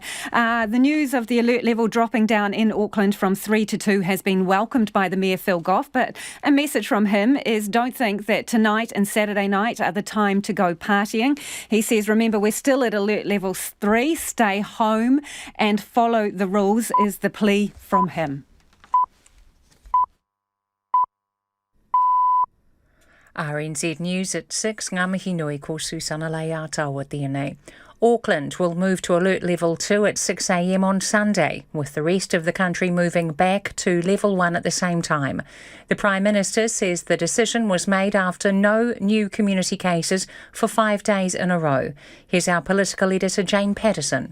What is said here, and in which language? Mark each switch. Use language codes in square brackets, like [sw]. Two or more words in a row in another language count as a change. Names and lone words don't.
[en] The news of the alert level dropping down in Auckland from 3 to 2 has been welcomed by the Mayor Phil Goff, but a message from him is don't think that tonight and Saturday night are the time to go partying. He says, remember, we're still at alert level 3. Stay home and follow the rules is the plea from him. RNZ News at 6, [mi] ngā mihi nui ko [en] Susana Leata at the Auckland will move to Alert Level 2 at 6 a.m. on Sunday, with the rest of the country moving back to Level 1 at the same time. The Prime Minister says the decision was made after no new community cases for 5 days in a row. Here's our political editor, Jane Patterson.